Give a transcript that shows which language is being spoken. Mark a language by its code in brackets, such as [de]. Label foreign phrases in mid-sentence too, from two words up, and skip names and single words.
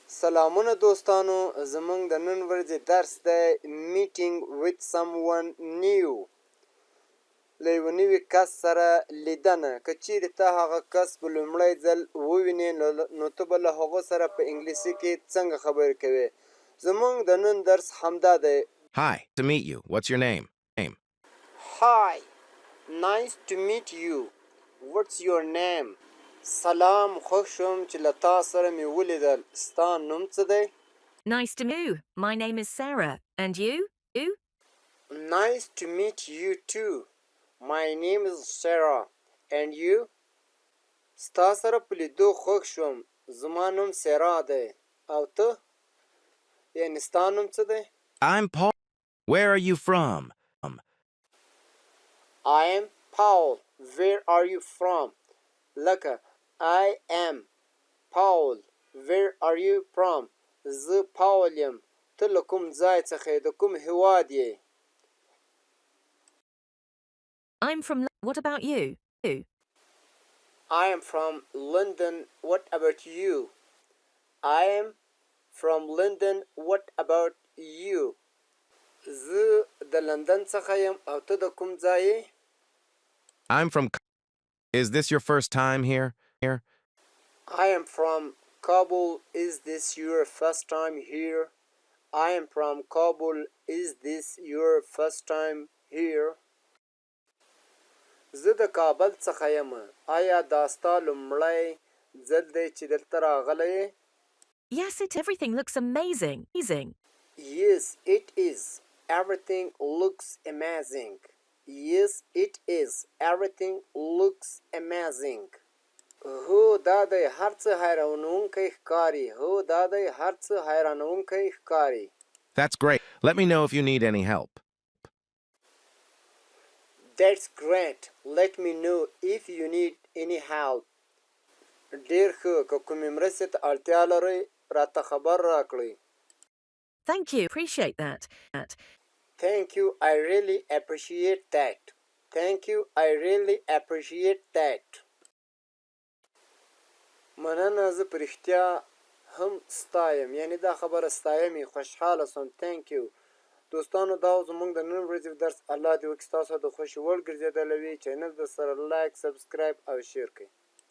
[ps] سلامونه دوستانو زمونږ د نن ورځې درس دی [en] meeting with someone new [ps] له یوه نوي کس سره لیدنه که چیرې ته هغه کس په لومړی ځل ووینې نو ته به له هغو سره په انګلیسي کې څنګه خبرې کوې زمونږ د نن درس همدا دی [en] Hi, to meet you. What's your name? Hi, nice to meet you. What's your name? [ps] سلام خوښ شوم چې له تا سره مې ولیدل ستا نوم څه دی [en] Nice to meet you. My name is Sarah. And you? Nice to meet you too. My name is Sarah. And you? [ps] ستا سره په لیدو خوښ شوم زما نوم سیرا دی او ته یعنې ستا نوم څه دی [en] I'm Paul. Where are you from? I am Paul. Where are you from? لکه I am Paul. Where are you from? [ps] زه پاول یم ته له کوم ځای څخه یې د کوم هیواد یې [en] I'm from... What about you? I am from London. What about you? I am from London. What about you? [ps] زه د لندن څخه یم او ته د کوم ځای یې [en] I'm from... Is this your first time here? I am from Kabul. Is this your first time here? I am from Kabul. Is this your first time here? [ps] زه د کابل څخه یم آیا دا ستا لومړی ځل دی چې دلته راغلی یې [en] Yes, everything looks amazing. Yes, it is. Everything looks amazing. Yes, it is. Everything looks amazing. [ps] هو دا دی هر څه حیرانوونکی ښکاري هو دا دی هر څه حیرانوونکی ښکاري [en] That's great. Let me know if you need any help. That's great. Let me know if you need any help. [ps] ډېر ښه که کومې مرستې ته اړتیا لرئ راته خبر راکړئ [en] Thank you. Appreciate that. Thank you. I really appreciate that. Thank you. I really appreciate that. [ps] مننه زه په رښتیا هم ستایم یعنې دا خبره ستایم یې خوشحاله سوم [en] Thank you. [ps] دوستانو دا زموږ د نن ورځې درس الله دې وکړي ستاسو د خوښې وړ ګرځېدلی وي چینل د سره [en] like subscribe [ps] او شیر کړئ